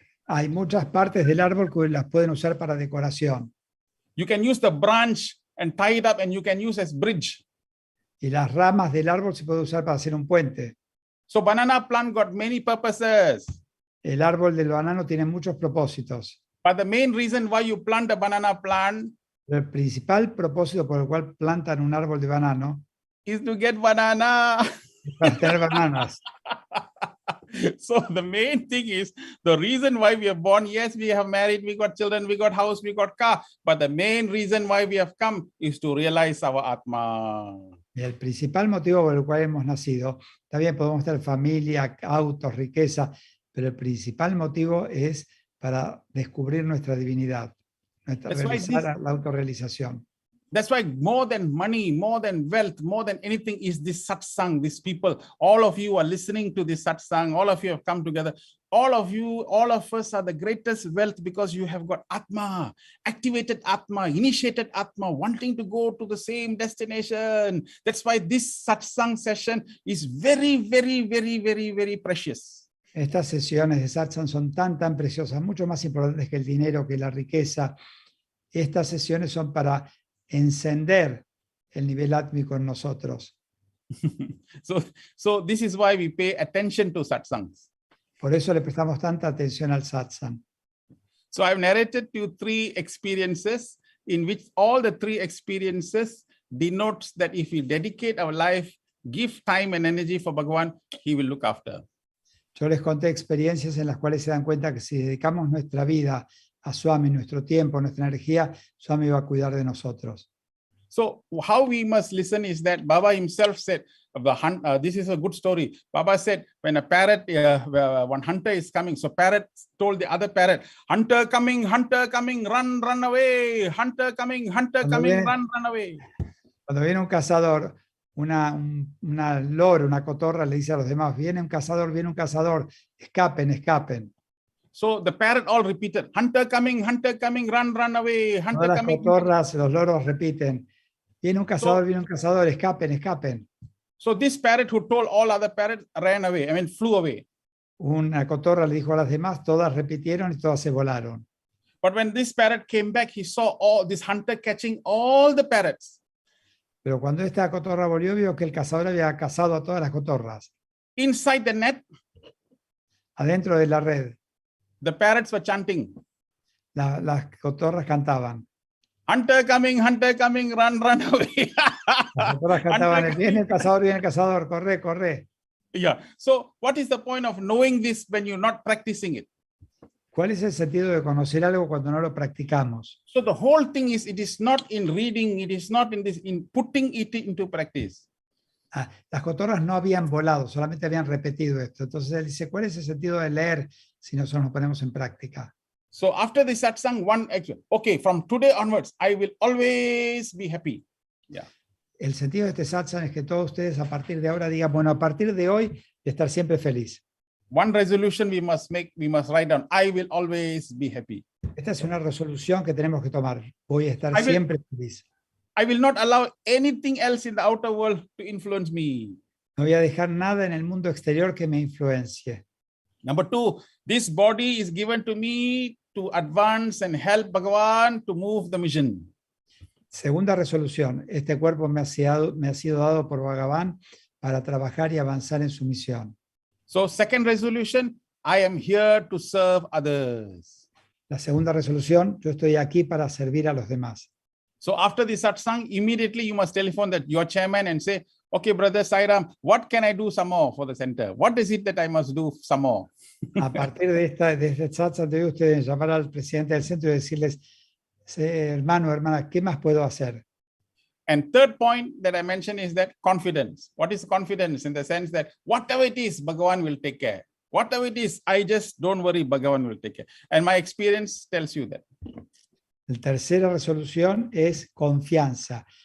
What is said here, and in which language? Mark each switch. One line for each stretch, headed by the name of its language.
Spanish: Hay muchas partes del árbol que las pueden usar para decoración.
English: You can use the branch and tie it up and you can use as bridge.
Spanish: Y las ramas del árbol se puede usar para hacer un puente.
English: So banana plant got many purposes.
Spanish: El árbol del banano tiene muchos propósitos.
English: But the main reason why you plant a banana plant,
Spanish: el principal propósito por el cual plantan un árbol de banano,
English: is to get banana.
Spanish: Para tener bananas.
English: So the main thing is the reason why we are born. Yes, we have married, we got children, we got house, we got car. But the main reason why we have come is to realize our Atma.
Spanish: Y el principal motivo por el cual hemos nacido, también podemos tener familia, autos, riqueza, pero el principal motivo es para descubrir nuestra divinidad, realizar la autorrealización.
English: That's why more than money, more than wealth, more than anything is this satsang, these people. All of you are listening to this satsang. All of you have come together. All of you, all of us are the greatest wealth because you have got Atma, activated Atma, initiated Atma, wanting to go to the same destination. That's why this satsang session is very, very, very, very, very precious.
Spanish: Estas sesiones de satsang son tan preciosas, mucho más importantes que el dinero, que la riqueza. Estas sesiones son para encender el nivel átmico en nosotros.
English: So this is why we pay attention to satsangs.
Spanish: Por eso le prestamos tanta atención al satsang.
English: So I've narrated to you 3 experiences in which all the 3 experiences denotes that if we dedicate our life, give time and energy for Bhagavan, he will look after.
Spanish: Yo les conté experiencias en las cuales se dan cuenta que si dedicamos nuestra vida a Swami, nuestro tiempo, nuestra energía, Swami va a cuidar de nosotros.
English: So how we must listen is that Baba himself said, this is a good story. Baba said, when a parrot, one hunter is coming, so parrot told the other parrot, hunter coming, run, run away. Hunter coming, run, run away.
Spanish: Cuando viene un cazador, una lora, una cotorra le dice a los demás, viene un cazador, escapen, escapen.
English: So the parrot all repeated, hunter coming, run, run away. Hunter
Spanish: Todas las
English: coming.
Spanish: cotorras, los loros repiten, viene un cazador, escapen, escapen.
English: So this parrot who told all other parrots ran away, flew away.
Spanish: Una cotorra le dijo a las demás, todas repitieron y todas se volaron.
English: But when this parrot came back, he saw all this hunter catching all the parrots.
Spanish: Pero cuando esta cotorra volvió, vio que el cazador había cazado a todas las cotorras.
English: Inside the net,
Spanish: adentro de la red,
English: the parrots were chanting,
Spanish: las cotorras cantaban.
English: hunter coming, run, run away.
Spanish: Las cotorras cantaban, viene el cazador, corre, corre.
English: Yeah. So what is the point of knowing this when you're not practicing it?
Spanish: ¿Cuál es el sentido de conocer algo cuando no lo practicamos?
English: So the whole thing is, it is not in reading, it is not in this, in putting it into practice.
Spanish: Las cotorras no habían volado, solamente habían repetido esto. Entonces él dice, ¿cuál es el sentido de leer si nosotros nos ponemos en práctica?
English: So after the satsang, one action. Okay, from today onwards, I will always be happy. Yeah.
Spanish: El sentido de este satsang es que todos ustedes a partir de ahora digan, bueno, a partir de hoy voy a estar siempre feliz.
English: One resolution we must make, we must write down, I will always be happy.
Spanish: Esta es una resolución que tenemos que tomar. Voy a estar siempre feliz.
English: I will not allow anything else in the outer world to influence me.
Spanish: No voy a dejar nada en el mundo exterior que me influencie.
English: Number 2, this body is given to me to advance and help Bhagavan to move the mission.
Spanish: Segunda resolución, este cuerpo me ha sido dado por Bhagavan para trabajar y avanzar en su misión.
English: So second resolution, I am here to serve others.
Spanish: La segunda resolución, yo estoy aquí para servir a los demás.
English: So after the satsang, immediately you must telephone that your chairman and say, okay, brother Sairam, what can I do some more for the center? What is it that I must do some more?
Spanish: A partir de este satsang, debe ustedes llamar al presidente del centro y decirles, hermano, hermana, ¿qué más puedo hacer?
English: And third point that I mentioned is that confidence. What is confidence? In the sense that whatever it is, Bhagavan will take care. Whatever it is, I just don't worry, Bhagavan will take care. And my experience tells you that.
Spanish: La tercera resolución es confianza.